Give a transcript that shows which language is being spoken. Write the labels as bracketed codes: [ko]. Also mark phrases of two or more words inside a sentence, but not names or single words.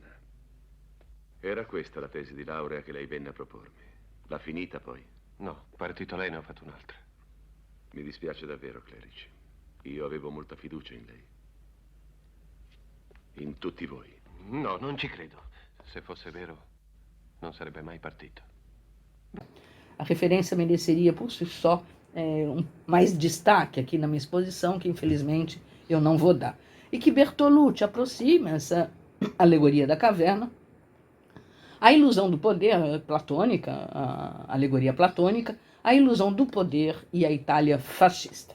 [it] Era questa la tesi di laurea che lei venne a propormi. L'ha finita poi? No, partito lei ne ho fatto un'altra. Mi dispiace davvero, clerici. Io avevo molta fiducia in lei. In tutti voi. No, non ci credo. Se fosse vero, non sarebbe mai partito. [pt] A referência mereceria por si só mais destaque aqui na minha exposição, que infelizmente eu não vou dar. E que Bertolucci aproxima essa alegoria da caverna a ilusão do poder platônica, a alegoria platônica, a ilusão do poder e a Itália fascista.